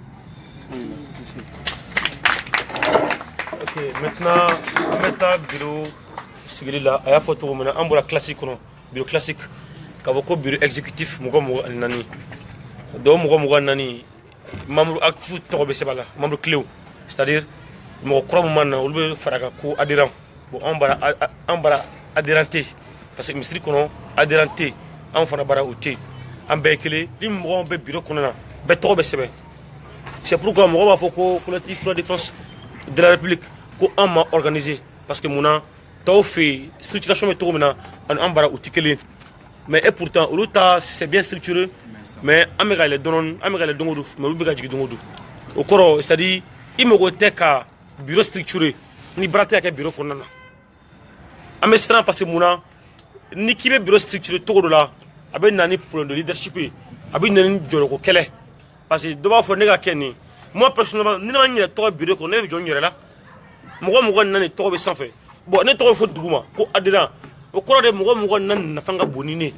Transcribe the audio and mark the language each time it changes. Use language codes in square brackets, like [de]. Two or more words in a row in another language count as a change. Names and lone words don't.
[bm] Ok, maintenant an bɛ taa bureau sigili la a y'a fɔ cogo min na an bɔra classique kɔnɔ [fr] bureau classique [bm] k'a fɔ ko [fr] bureau exécutif [bm] mɔgɔ ani naani dɔw mɔgɔ ani naani [fr] membre actif [bm] tɔgɔ bɛ sɛbɛn a la [fr] membre clés c'est à dire [bm] mɔgɔ kura min ma na olu bɛ fara kan ko adhérent bon an bara adhérent tɛ parce que misiri kɔnɔ adhérent tɛ an fana bara o tɛ an bɛɛ ye kelen ni mɔgɔ bɛ bureau kɔnɔ na bɛɛ tɔgɔ bɛ sɛbɛn c'est pourquoi mɔgɔ b'a fɔ ko [fr] collectif pour la défense de la république [bm] ko an ma organiser parce que munna tɔw fɛ yen structuration bɛ cogo min na ani an bara o tɛ kelen [fr] mais et pourtant [bm] olu ta [fr] c'est bien structuré mais [bm] an bɛ ka yɛlɛ dɔɔni an bɛ ka yɛlɛ don o don mais olu bɛ ka jigin don o don o kɔrɔ [fr] c'est à dire [bm] i mago tɛ ka [fr] bureau structuré [bm] ni baara tɛ ka kɛ bureau kɔnɔna na an bɛ siran [fr] parce que [bm] munna ni k'i bɛ [fr] bureau structuré [bm] cogo dɔ la a bɛ na ni [fr] problème de leadership [bm] ye a bɛ na ni jɔyɔrɔko kɛlɛ parce que dɔ b'a fɔ ne ka kɛ nin [fr] moi personnellement [bm] ni ne ma n yɛrɛ tɔgɔ bureau kɔnɔ ne bɛ jɔ n yɛrɛ la mɔgɔ naani tɔgɔ bɛ sanfɛ bon ne tɔgɔ bɛ fɔ duguma ko adhérent o kɔrɔ de mɔgɔ naani nafa ka bon ni ne